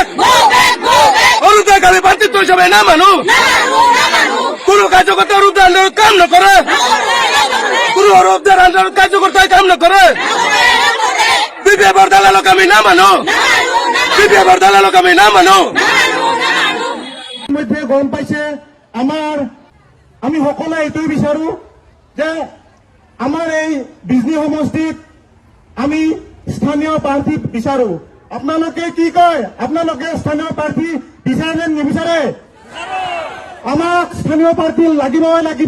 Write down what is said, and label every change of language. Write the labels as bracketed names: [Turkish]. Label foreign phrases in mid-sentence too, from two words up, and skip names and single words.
[Assamese] অরূপ দে খালি প্রার্থিত্ব হিসাবে না মানু, কোন কার্যকর্তা অরূপ দে আন্দোলন কাম না করে, কোন অরূপ দে আন্দোলন কার্যকর্তায় কাম না করে। বিপিএফর দালালক আমি না মানো, বিপিএফর দালালক আমি না মানো। মধ্যে গম পাইছে আমি সকলে এইটোই বিচাৰো যে আমাৰ এই বিজনী সমষ্টিত আমি স্থানীয় প্ৰাৰ্থী বিচাৰো। আপোনালোকে কি কয়? আপোনালোকে স্থানীয় প্ৰাৰ্থী বিচাৰে নে নিবিচাৰে? আমাক স্থানীয় প্ৰাৰ্থী লাগিবই লাগিব।